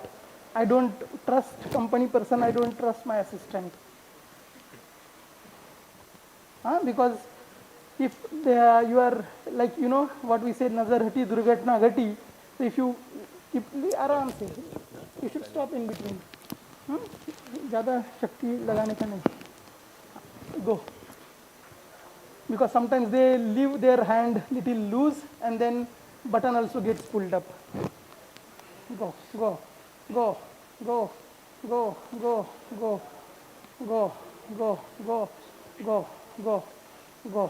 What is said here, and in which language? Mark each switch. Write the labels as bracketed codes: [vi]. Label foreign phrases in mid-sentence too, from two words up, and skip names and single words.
[en] I don't trust company person, I don't trust my assistant. Because if you are like, you know, what we say, [hi] नज़र हटी, दुर्घटना घटी, [en] so if you keep [hi] आराम से, [en] you should stop in between. [hi] ज़्यादा शक्ति लगाने का नहीं. Go. [en] Because sometimes they leave their hand little loose and then button also gets pulled up. Go, go, go, go, go, go, go, go, go, go, go, go, go.